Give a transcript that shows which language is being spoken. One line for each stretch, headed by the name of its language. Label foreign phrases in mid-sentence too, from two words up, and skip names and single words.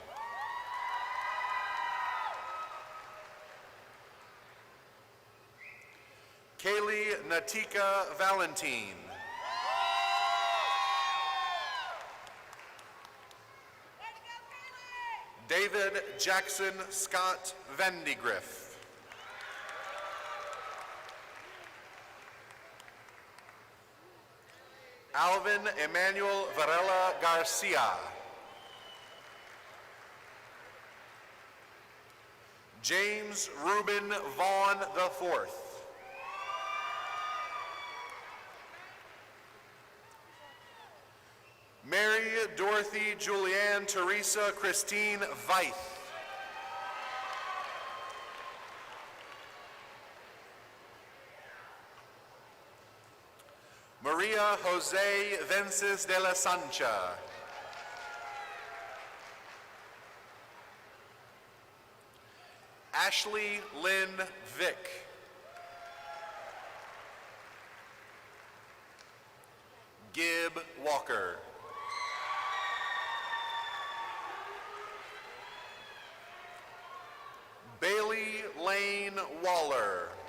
English: Kaylee Natika Valentine. David Jackson Scott Vandigriff. Alvin Emmanuel Varela Garcia. James Reuben Vaughn IV. Mary Dorothy Julianne Teresa Christine Veith. Maria Jose Vences de la Sancha. Ashley Lynn Vick. Gib Walker. Bailey Lane Waller.